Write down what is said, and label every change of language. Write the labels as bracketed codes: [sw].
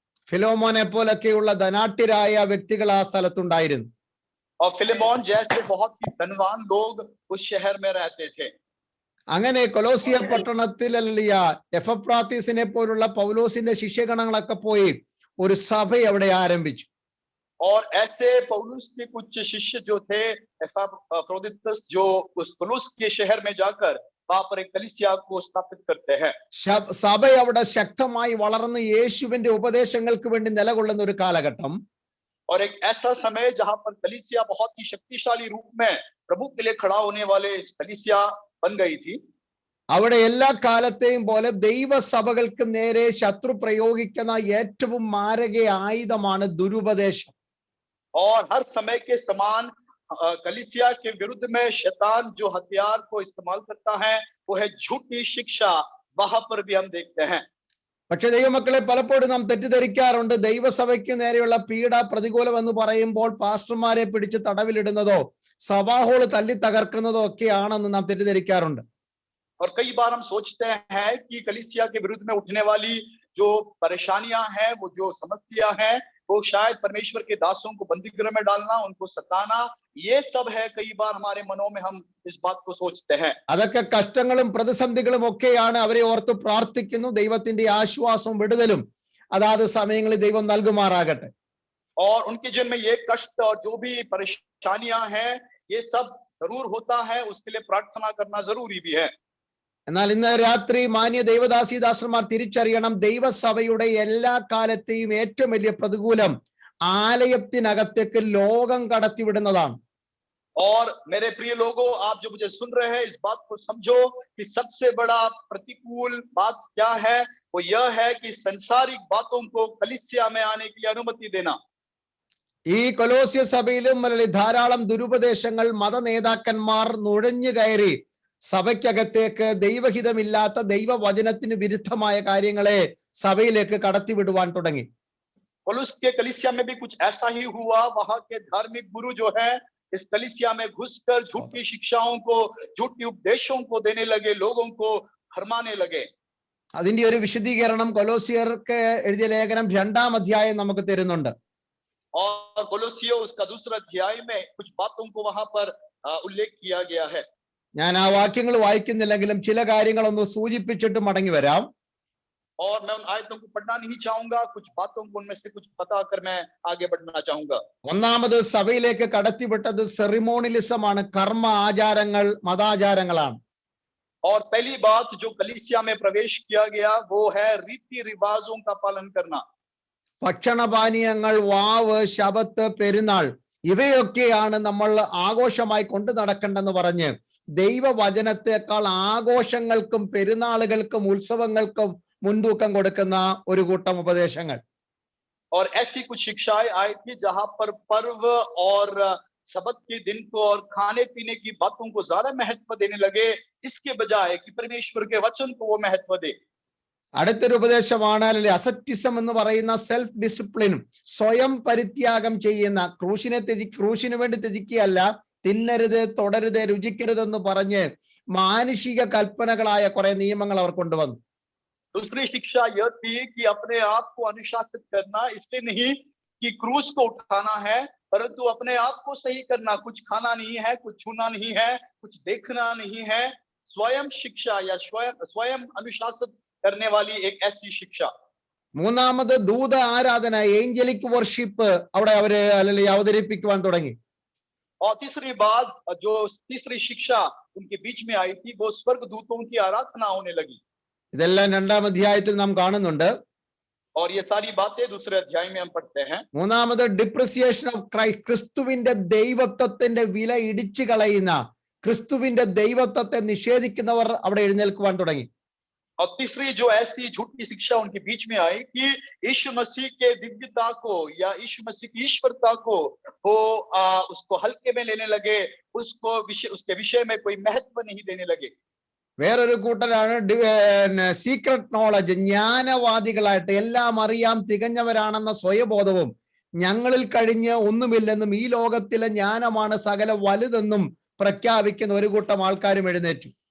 [ml] ഫിലോമോനെ പോലൊക്കെയുള്ള ധനാഢ്യരായ വ്യക്തികൾ ആ സ്ഥലത്തുണ്ടായിരുന്നു. [hi] और फिलेमोन जैसे बहुत ही धनवान लोग उस शहर में रहते थे। [ml] അങ്ങനെ കൊലോസിയ പട്ടണത്തിൽ എഫ്രാത്തീസിനെ പോലുള്ള പൗലോസിന്റെ ശിഷ്യഗണങ്ങളൊക്കെ പോയി ഒരു സഭ അവിടെ ആരംഭിച്ചു. [hi] और ऐसे पौलुस के कुछ शिष्य जो थे, एपफ्रोदितस, जो उस कुलुस के शहर में जाकर वहां पर एक कलीसिया को स्थापित करते हैं। [ml] സഭ അവിടെ ശക്തമായി വളർന്ന് യേശുവിന്റെ ഉപദേശങ്ങൾക്ക് വേണ്ടി നിലകൊള്ളുന്ന ഒരു കാലഘട്ടം. [hi] और एक ऐसा समय जहां पर कलीसिया बहुत ही शक्तिशाली रूप में प्रभु के लिए खड़ा होने वाले इस कलीसिया बन गई थी। [ml] അവിടെ എല്ലാ കാലത്തെയും പോലെ ദൈവസഭകൾക്ക് നേരെ ശത്രു പ്രയോഗിക്കുന്ന ഏറ്റവും മാരക ആയുധമാണ് ദുരുപദേശം. [hi] और हर समय के समान कलीसिया के विरुद्ध में शैतान जो हथियार को इस्तेमाल करता है वो है झूठी शिक्षा। वहां पर भी हम देखते हैं। [ml] പക്ഷെ ദൈവമക്കളെ, പലപ്പോഴും നാം തെറ്റിദ്ധരിക്കാറുണ്ട്. ദൈവസഭയ്ക്ക് നേരെയുള്ള പീഡ പ്രതികൂലം എന്ന് പറയുമ്പോൾ പാസ്റ്റർമാരെ പിടിച്ച് തടവിലിടുന്നതോ സഭാഹോള് തല്ലി തകർക്കുന്നതോ ഒക്കെയാണെന്ന് നാം തെറ്റിദ്ധരിക്കാറുണ്ട്. [hi] और कई बार हम सोचते हैं कि कलीसिया के विरुद्ध में उठने वाली जो परेशानियां हैं, वो जो समस्या है, वो शायद परमेश्वर के दासों को बंदीगृह में डालना, उनको सताना, ये सब है। कई बार हमारे मनों में हम इस बात को सोचते हैं। [ml] അതൊക്കെ കഷ്ടങ്ങളും പ്രതിസന്ധികളും ഒക്കെയാണ്. അവരെ ഓർത്ത് പ്രാർത്ഥിക്കുന്നു. ദൈവത്തിന്റെ ആശ്വാസവും വിടുതലും അതാത് സമയങ്ങളിൽ ദൈവം നൽകുമാറാകട്ടെ. [hi] और उनके जीवन में ये कष्ट और जो भी परेशानियां हैं, ये सब जरूर होता है, उसके लिए प्रार्थना करना जरूरी भी है। [ml] എന്നാൽ ഇന്ന് രാത്രി മാന്യ ദൈവദാസിദാസന്മാർ തിരിച്ചറിയണം, ദൈവസഭയുടെ എല്ലാ കാലത്തെയും ഏറ്റവും വലിയ പ്രതികൂലം ആലയത്തിനകത്തേക്ക് ലോകം കടത്തിവിടുന്നതാണ്. [hi] और मेरे प्रिय लोगों, आप जो मुझे सुन रहे हैं, इस बात को समझो कि सबसे बड़ा प्रतिकूल बात क्या है? वो यह है कि संसारिक बातों को कलीसिया में आने की अनुमति देना। [ml] ഈ കൊലോസ്യ സഭയിലും ധാരാളം ദുരുപദേശങ്ങൾ മത നേതാക്കന്മാർ നുഴഞ്ഞു കയറി സഭയ്ക്കകത്തേക്ക് ദൈവഹിതമില്ലാത്ത ദൈവവചനത്തിന് വിരുദ്ധമായ കാര്യങ്ങളെ സഭയിലേക്ക് കടത്തിവിടുവാൻ തുടങ്ങി. [hi] कोलोस के कलीसिया में भी कुछ ऐसा ही हुआ। वहां के धार्मिक गुरु जो है, इस कलीसिया में घुसकर झूठी शिक्षाओं को, झूठी उपदेशों को देने लगे, लोगों को भरमाने लगे। [ml] അതിന്റെ ഒരു വിശദീകരണം കൊലോസ്യർക്ക് എഴുതിയ ലേഖനം 2-ാം അധ്യായം നമുക്ക് തരുന്നുണ്ട്. [hi] और कोलोसियो उसका दूसरा अध्याय में कुछ बातों को वहां पर उल्लेख किया गया है। [ml] ഞാൻ ആ വാക്യങ്ങൾ വായിക്കുന്നില്ലെങ്കിലും ചില കാര്യങ്ങളൊന്ന് സൂചിപ്പിച്ചിട്ട് മടങ്ങി വരാം. [hi] और मैं उन आयतों को पढ़ना नहीं चाहूंगा, कुछ बातों को उनमें से कुछ बताकर मैं आगे बढ़ना चाहूंगा। [ml] ഒന്നാമത് സഭയിലേക്ക് കടത്തിവിട്ടത് സെറിമോണിലിസം ആണ്. കർമ്മ ആചാരങ്ങൾ, മതാചാരങ്ങളാണ്. [hi] और पहली बात जो कलीसिया में प्रवेश किया गया वो है रीति रिवाजों का पालन करना। [ml] ഭക്ഷണപാനീയങ്ങൾ, വാവ്, ശബത്ത്, പെരുന്നാൾ ഇവയൊക്കെയാണ് നമ്മൾ ആഘോഷമായി കൊണ്ടു നടക്കേണ്ടെന്ന് പറഞ്ഞ് ദൈവവചനത്തെക്കാൾ ആഘോഷങ്ങൾക്കും പെരുന്നാളുകൾക്കും ഉത്സവങ്ങൾക്കും മുൻതൂക്കം കൊടുക്കുന്ന ഒരു കൂട്ടം ഉപദേശങ്ങൾ. [hi] और ऐसी कुछ शिक्षाएं आई थी जहां पर पर्व और शबत के दिन को और खाने पीने की बातों को ज्यादा महत्व देने लगे, इसके बजाय कि परमेश्वर के वचन को वो महत्व दे। [ml] അടുത്തൊരു ഉപദേശമാണ് അസറ്റിസം എന്ന് പറയുന്ന [en] self ഡിസിപ്ലിനും [ml] സ്വയം പരിത്യാഗം ചെയ്യുന്ന, ക്രൂശിന് വേണ്ടി ത്യജിക്കുകയല്ല, തിന്നരുത്, തൊടരുത്, രുചിക്കരുതെന്ന് പറഞ്ഞ് മാനുഷിക കൽപ്പനകളായ കുറെ നിയമങ്ങൾ അവർ കൊണ്ടുവന്നു. [hi] दूसरी शिक्षा यह थी कि अपने आप को अनुशासित करना, इसलिए नहीं कि क्रूस को उठाना है, परंतु अपने आप को सही करना। कुछ खाना नहीं है, कुछ छूना नहीं है, कुछ देखना नहीं है। स्वयं शिक्षा या स्वयं अनुशासित करने वाली एक ऐसी शिक्षा। [ml] മൂന്നാമത് ദൂത ആരാധന, [en] angelic worship [ml] അവിടെ അവര് അവതരിപ്പിക്കുവാൻ തുടങ്ങി. [hi] और तीसरी बात, जो तीसरी शिक्षा उनके बीच में आई थी, वो स्वर्ग दूतों की आराधना होने लगी। [ml] ഇതെല്ലാം 2-ാം അധ്യായത്തിൽ നാം കാണുന്നുണ്ട്. [hi] और ये सारी बातें दूसरे अध्याय में हम पढ़ते हैं। [ml] മൂന്നാമത് [en] depreciation of Christ, [ml] ക്രിസ്തുവിന്റെ ദൈവത്വത്തിന്റെ വില ഇടിച്ചു കളയുന്ന, ക്രിസ്തുവിന്റെ ദൈവത്വത്തെ നിഷേധിക്കുന്നവർ അവിടെ എഴുന്നേൽക്കുവാൻ തുടങ്ങി. [hi] और तीसरी जो ऐसी झूठी शिक्षा उनके बीच में आई कि यीशु मसीह के दिव्यता को या यीशु मसीह की ईश्वरता को वो उसको हल्के में लेने लगे, उसके विषय में कोई महत्व नहीं देने लगे। [ml] വേറൊരു കൂട്ടരാണ് [en] secret knowledge, [ml] ജ്ഞാനവാദികളായിട്ട് എല്ലാം അറിയാം, തികഞ്ഞവരാണെന്ന സ്വയബോധവും ഞങ്ങളിൽ കഴിഞ്ഞ് ഒന്നുമില്ലെന്നും ഈ ലോകത്തിലെ ജ്ഞാനമാണ് സകല വലുതെന്നും പ്രഖ്യാപിക്കുന്ന ഒരു കൂട്ടം ആൾക്കാരും എഴുന്നേറ്റു.